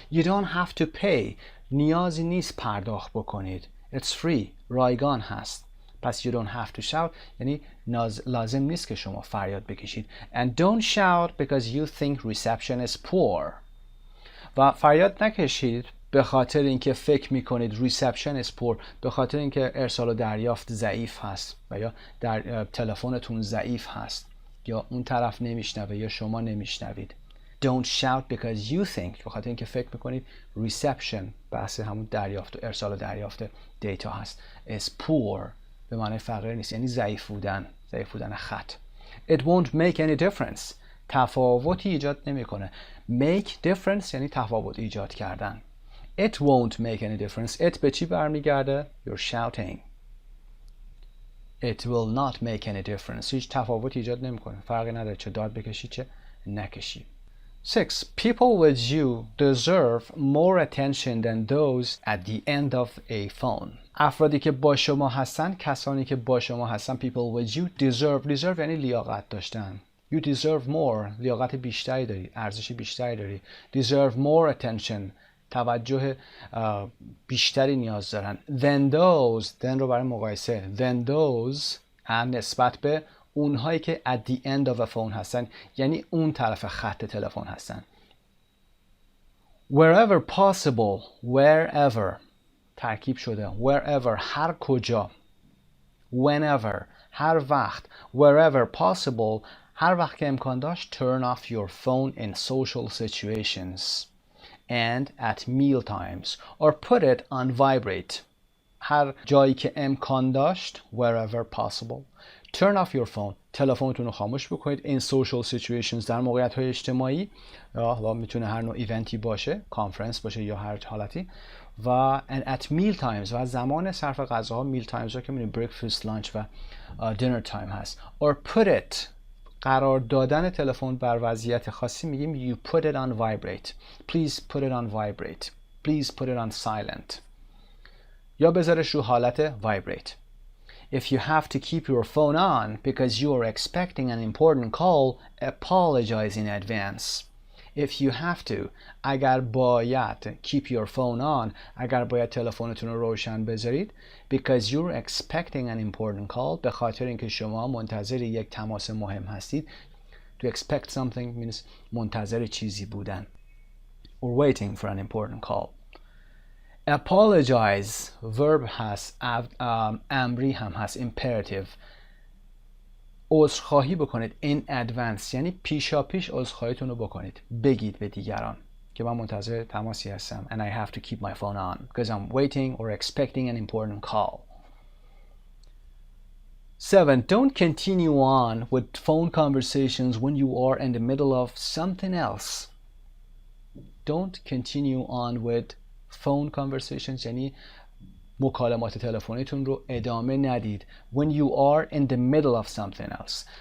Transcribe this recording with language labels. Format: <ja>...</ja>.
<en>You don't have to pay.</en> <fa>نیازی نیست پرداخت بکنید.</fa> <en>It's free.</en> <fa>رایگان هست. پس</fa> <en>you don't have to shout</en> <fa>یعنی لازم نیست که شما فریاد بکشید.</fa> <en>And don't shout because you think reception is poor.</en> <fa>و فریاد نکشید به خاطر اینکه فکر میکنید</fa> <en>reception is poor،</en> <fa>به خاطر اینکه ارسال و دریافت ضعیف هست و یا در تلفنتون ضعیف هست یا اون طرف نمیشنوه یا شما نمیشنوید.</fa> <en>Don't shout because you think،</en> <fa>به خاطر اینکه فکر میکنید reception، بحث همون دریافت و ارسال و دریافت دیتا هست،</fa> <en>is poor</en> <fa>به معنی فقیر نیست، یعنی ضعیف بودن خط.</fa> <en>It won't make any difference.</en> <fa>تفاوتی ایجاد نمیکنه.</fa> <en>Make difference</en> <fa>یعنی تفاوت ایجاد کردن.</fa> <en>It won't make any difference. It</en> <fa>به چی برمیگرده؟</fa> <en>You're shouting. It will not make any difference.</en> <fa>هیچ تفاوتی ایجاد نمیکنه. فرقی نداره چه داد بکشی چه نکشی.</fa> <en>6. People with you deserve more attention than those at the end of a phone.</en> <fa>افرادی که با شما هستن، کسانی که با شما هستن،</fa> <en>people with you deserve</en> <fa>یعنی لیاقت داشتن.</fa> <en>You deserve more.</en> <fa>لیاقت بیشتری داری، ارزش بیشتری داری.</fa> <en>Deserve more attention.</en> <fa>توجه بیشتری نیاز دارن.</fa> <en>Than those.</en> <fa>Then رو برای مقایسه.</fa> <en>Than those</en> <fa>هم نسبت به اونهایی که</fa> <en>at the end of a phone</en> <fa>هستن، یعنی اون طرف خط تلفن هستن.</fa> <en>Wherever possible. Wherever</en> <fa>ترکیب شده. Wherever هر کجا. Whenever هر وقت.</fa> <en>Wherever possible</en> <fa>هر وقت که امکان داشت.</fa> <en>Turn off your phone in social situations and at meal times or put it on vibrate.</en> <fa>هر جایی که امکان داشت.</fa> <en>Wherever possible. Turn off your phone.</en> <fa>تلفنتون رو خاموش بکنید.</fa> <en>In social situations</en> <fa>در موقعیت های اجتماعی، یا میتونه هر نوع ایونتی باشه، کانفرنس باشه یا هر حالتی. و</fa> <en>and at meal times</en> <fa>و زمان صرف غذاها. meal times ها که میدونید breakfast, lunch و dinner time هست.</fa> <en>Or put it</en> <fa>قرار دادن تلفن بر وضعیت خاصی میگیم</fa> <en>you put it on vibrate. Please put it on vibrate. Please put it on silent.</en> <fa>یا بذارش رو حالت vibrate.</fa> <en>If you have to keep your phone on because you are expecting an important call, apologize in advance. If you have to,</en> <fa>اگر باید</fa> <en>keep your phone on،</en> <fa>اگر باید تلفنتون رو روشن بذارید</fa> <en>because you're expecting an important call،</en> <fa>به خاطر اینکه شما منتظر یک تماس مهم هستید.</fa> <en>To expect something means</en> <fa>منتظر چیزی بودن.</fa> <en>Or waiting for an important call.</en> <fa>Apologize verb هست، امری هم هست، imperative. عذرخواهی بکنید</fa> <en>in advance</en> <fa>یعنی پیشا پیش عذرخواهیتون رو بکنید، بگید به دیگران. که من منتظر تماسی هستم.</fa> <en>And I have to keep my phone on because I'm waiting or expecting an important call. 7. Don't continue on with phone conversations when you are in the middle of something else. Don't continue on with phone conversations</en> <fa>یعنی مکالمات تلفنیتون رو ادامه ندید.</fa> <en>When you are in the middle of something else.</en>